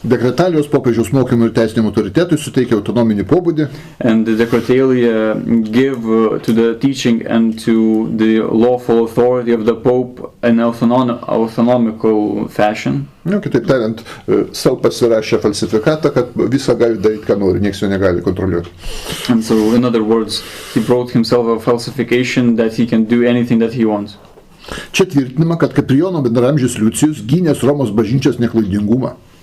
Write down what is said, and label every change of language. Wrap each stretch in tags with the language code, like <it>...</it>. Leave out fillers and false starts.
<lt>Dekretalijos popiežiaus mokymų ir teisiniam autoritetui suteikia autonominį pobūdį.</lt> <en>And the decretalia give to the teaching and to the lawful authority of the Pope an autonomical fashion.</en> <lt>Kitaip tariant, savo pasirašė falsifikatą, kad visą gali daryti, ką nori, nieks jo negali kontroliuoti.</lt> <en>And so, in other words, he brought himself a falsification that he can do anything that he wants.</en> <lt>Čia tvirtinama, kad Kaprijono bendraamžis Liucijus gynęs Romos bažnyčios neklaidingumą.</lt>